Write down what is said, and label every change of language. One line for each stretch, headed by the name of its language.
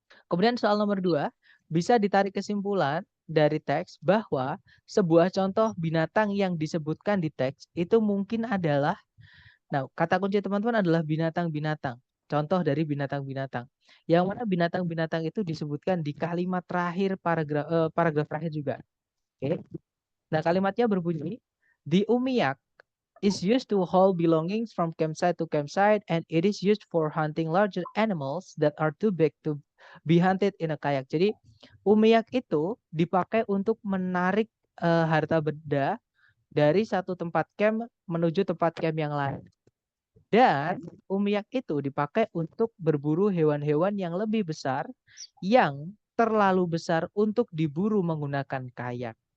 Indonesian: Kemudian soal nomor 2, bisa ditarik kesimpulan dari teks bahwa sebuah contoh binatang yang disebutkan di teks itu mungkin adalah, nah kata kunci teman-teman adalah binatang-binatang. Contoh dari binatang-binatang. Yang mana binatang-binatang itu disebutkan di kalimat terakhir paragraf terakhir juga. Oke. Nah, kalimatnya berbunyi,
English: the umiak is used to haul belongings from campsite to campsite and it is used for hunting larger animals that are too big to be hunted in a kayak.
Indonesian: Jadi umiak itu dipakai untuk menarik harta benda dari satu tempat camp menuju tempat camp yang lain. Dan umiak itu dipakai untuk berburu hewan-hewan yang lebih besar yang terlalu besar untuk diburu menggunakan kayak.